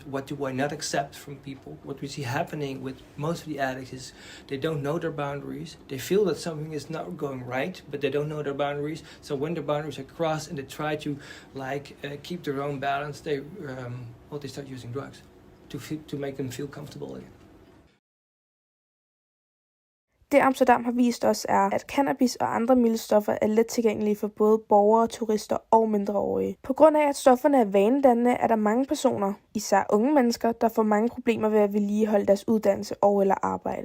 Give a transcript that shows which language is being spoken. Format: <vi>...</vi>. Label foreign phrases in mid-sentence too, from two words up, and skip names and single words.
<en>What do I not accept from people? What we see happening with most of the addicts is they don't know their boundaries. They feel that something is not going right, but they don't know their boundaries. So when their boundaries are crossed and they try to keep their own balance, they start using drugs to make them feel comfortable again.</en> <da>Det Amsterdam har vist os er, at cannabis og andre milde stoffer er let tilgængelige for både borgere, turister og mindreårige. På grund af, at stofferne er vanedannende, er der mange personer, især unge mennesker, der får mange problemer ved at vedligeholde deres uddannelse og eller arbejde.</da>